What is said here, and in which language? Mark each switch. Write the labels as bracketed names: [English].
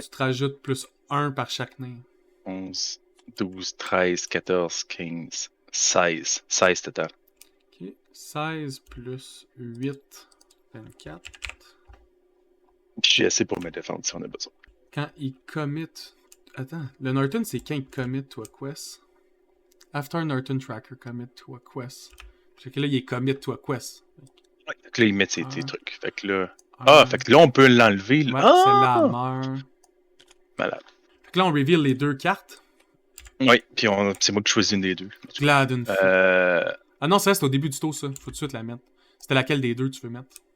[French] tu te rajoutes plus 1 par chaque nain. 11, 12, 13, 14, 15, 16. 16 total. Ok. 16 plus 8, 24. Puis j'ai assez pour me défendre si on a besoin. Quand il commit... Attends, le Norton, c'est quand il [English] commit to a quest. After Norton Tracker commit to a quest. [French] Fait que là, il est [English] commit to a quest. [French] Ouais, fait que là, ils mettent ses Ah. trucs. Fait que là... fait que là, on peut l'enlever. Ouais, Ah! c'est la meurt. Malade. Fait que là, on reveal les deux cartes. Oui, puis c'est moi qui choisis une des deux. Gladden. Euh... Ah non, ça, c'est au début du tour, ça. Faut tout de suite la mettre. C'était laquelle des deux tu veux mettre?